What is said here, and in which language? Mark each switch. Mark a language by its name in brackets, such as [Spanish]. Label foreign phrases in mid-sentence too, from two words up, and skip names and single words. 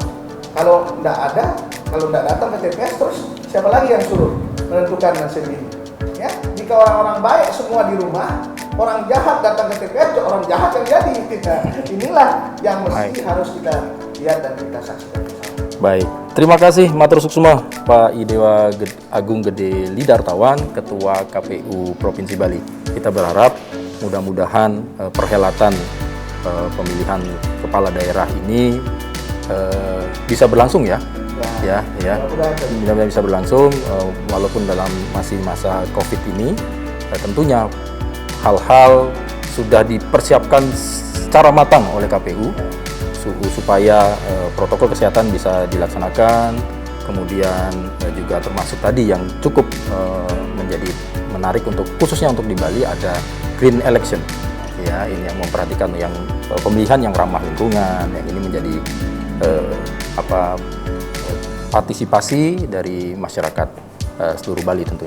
[Indonesian] Kalau tidak datang ke TPS, terus siapa lagi yang suruh menentukan nasib ini? Ya, jika orang-orang baik semua di rumah, orang jahat datang ke TPS, orang jahat yang jadi. Inilah yang mesti harus kita lihat dan kita saksikan. Baik, terima kasih [Balinese] matur suksuma [Indonesian] Pak Idewa Agung Gede Lidartawan, Ketua KPU Provinsi Bali. Kita berharap mudah-mudahan perhelatan pemilihan kepala daerah ini bisa berlangsung ya. Mudah-mudahan bisa berlangsung walaupun dalam masih masa COVID ini. Tentunya hal-hal sudah dipersiapkan secara matang oleh KPU supaya protokol kesehatan bisa dilaksanakan, kemudian juga termasuk tadi yang cukup menjadi menarik untuk khususnya untuk di Bali ada [English] green election, [Indonesian] ya, ini yang memperhatikan yang pemilihan yang ramah lingkungan, yang ini menjadi partisipasi dari masyarakat seluruh Bali tentunya.